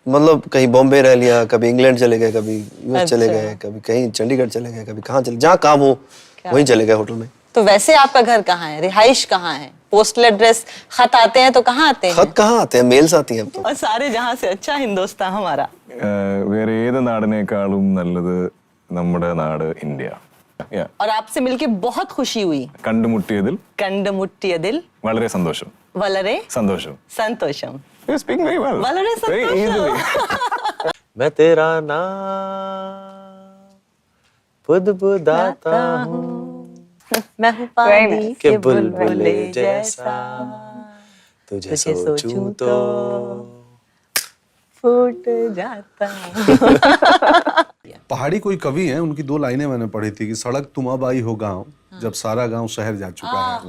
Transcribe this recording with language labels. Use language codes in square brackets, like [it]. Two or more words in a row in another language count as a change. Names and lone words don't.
[hi] मतलब कहीं बॉम्बे रह लिया, कभी इंग्लैंड चले गए, कभी यूएस चले गए, कभी कहीं चंडीगढ़ चले गए, कभी कहाँ चले, जहाँ काम हो वहीं चले गए होटल में। तो वैसे आपका घर कहाँ है, रिहाइश कहाँ है, [en] postal address, [hi] खत आते हैं तो कहाँ आते हैं? खत कहाँ आते हैं, मेल्स आती हैं अब तो। और सारे जहाँ से अच्छा हिंदुस्तान हमारा। [ml] വേറെ ഏത് നാടിനേക്കാളും നല്ലത് നമ്മുടെ നാട് ഇന്ത്യ. [hi] और आपसे मिलके बहुत खुशी हुई. [ml] കണ്ടുമുട്ടിയതിൽ വളരെ സന്തോഷം. വളരെ സന്തോഷം. संतोषम. [en] You speak very well. [ml] വളരെ [en] Very easily. [ml] संतोषम. [hi] मैं तेरा नाम बुदबुदाता हूँ मैं हूँ पानी के बुलबुले जैसा, तुझे सोचूं तो फूट जाता। पहाड़ी कोई कवि हैं, उनकी 2 लाइनें मैंने पढ़ी थी कि सड़क तुम अब आई हो गाँव जब सारा गांव शहर जा चुका है।